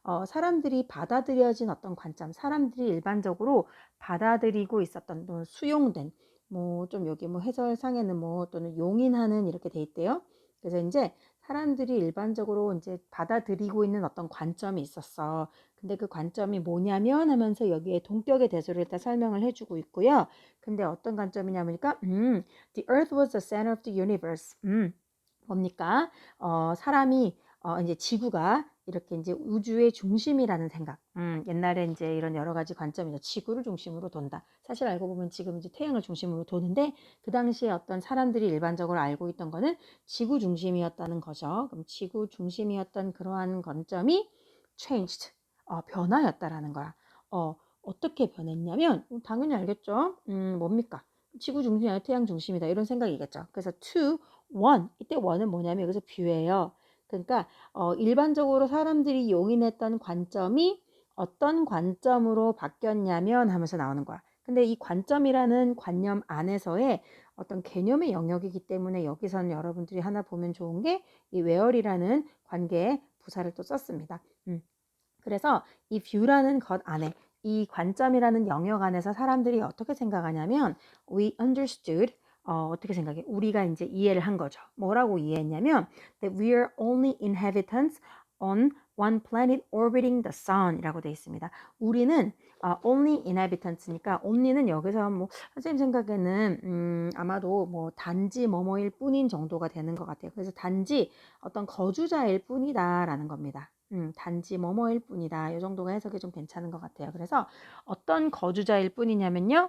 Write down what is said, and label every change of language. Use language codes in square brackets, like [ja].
[ko] 사람들이 받아들여진 어떤 관점, 사람들이 일반적으로 받아들이고 있었던 또는 수용된 뭐 좀 여기 뭐 해설상에는 뭐 또는 용인하는 이렇게 돼 있대요. 그래서 이제 사람들이 일반적으로 이제 받아들이고 있는 어떤 관점이 있었어. 근데 그 관점이 뭐냐면 하면서 여기에 동격의 대소를 일단 설명을 해주고 있고요. 근데 어떤 관점이냐면니까 [en] the earth was the center of the universe. [ko] 뭡니까? 사람이 이제 지구가 이렇게 이제 우주의 중심이라는 생각. 옛날에 이제 이런 여러 가지 관점이죠. 지구를 중심으로 돈다. 사실 알고 보면 지금 이제 태양을 중심으로 도는데 그 당시에 어떤 사람들이 일반적으로 알고 있던 거는 지구 중심이었다는 거죠. 그럼 지구 중심이었던 그러한 관점이 changed, 변화였다라는 거야. 어떻게 변했냐면 당연히 알겠죠. 뭡니까? 지구 중심이 아니라 태양 중심이다 이런 생각이겠죠. 그래서 [en] to one [ko] 이때 one은 뭐냐면 여기서 뷰예요. 그러니까 일반적으로 사람들이 용인했던 관점이 어떤 관점으로 바뀌었냐면 하면서 나오는 거야. 근데 이 관점이라는 관념 안에서의 어떤 개념의 영역이기 때문에 여기서는 여러분들이 하나 보면 좋은 게 이 where이라는 관계의 부사를 또 썼습니다. 그래서 이 view라는 것 안에 이 관점이라는 영역 안에서 사람들이 어떻게 생각하냐면 [en] we understood [ko] 어떻게 생각해? 우리가 이제 이해를 한 거죠. [en] 뭐라고 이해했냐면 that we are only inhabitants on one planet orbiting the sun [ko] 이라고 되어 있습니다. 우리는 [en] only inhabitants [ko] 니까 only는 여기서 뭐 선생님 생각에는 아마도 뭐 단지 뭐뭐일 뿐인 정도가 되는 것 같아요. 그래서 단지 어떤 거주자일 뿐이다라는 겁니다. 단지 뭐뭐일 뿐이다. 이 정도가 해석이 좀 괜찮은 것 같아요. 그래서 어떤 거주자일 뿐이냐면요.